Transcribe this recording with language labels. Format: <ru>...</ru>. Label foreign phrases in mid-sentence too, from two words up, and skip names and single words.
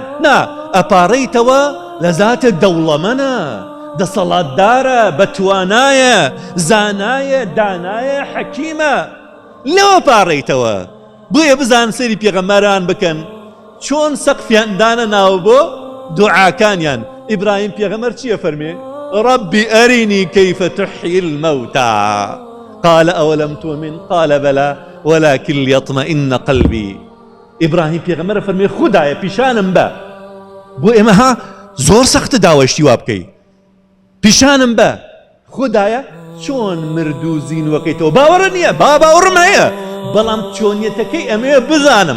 <ckb>نا، ئەپاڕیتەوە لە زاتە دەوڵەمەنە دەسەڵاتدارە بەتوانایە زانایە دانایە حەکیمە لەوە پاڕیتەوە. بۆیە بزان سەری پێغەمبەران بکەن چۆن سەقفیان دانە ناو بۆ دوعاکانیان. ئیبراهیم پێغەمبەر چییە فەرمێ؟</ckb> <ar>ربي أرني كيف تحيي الموتى قال أولم تؤمن قال بلى ولكن ليطمئن قلبي.</ar> <ckb>ئیبراهیم پێغەمبەر فەرمێ خودایە پیشانم بە بۆ ئێمەها زۆر سەختە داوای وا بکەی. پیشانم بە خودایە چۆن مردوو زینوەکەیتەوە باوەڕە نییە باوەڕم هەیە بەڵام چۆنیەتەکەی ئەمەیە بزانم.</ckb>